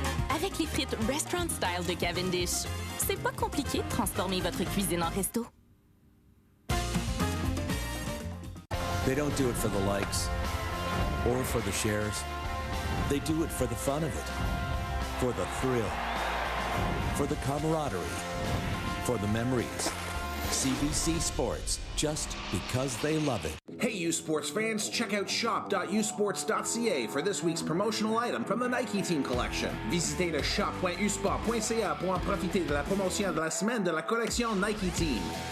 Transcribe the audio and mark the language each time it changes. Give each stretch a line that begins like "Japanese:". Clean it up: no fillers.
French: Avec les frites Restaurant Style de Cavendish, c'est pas compliqué de transformer votre cuisine en resto.
English: They don't do it for the likes or for the shares. They do it for the fun of it, for the thrill, for the camaraderie, for the memories. CBC Sports, just because they love it. Hey, U Sports fans, check out shop.usports.ca for this week's promotional item from the Nike Team Collection.
French: Visitez le shop.usport.ca pour en profiter de la promotion de la semaine de la collection Nike Team.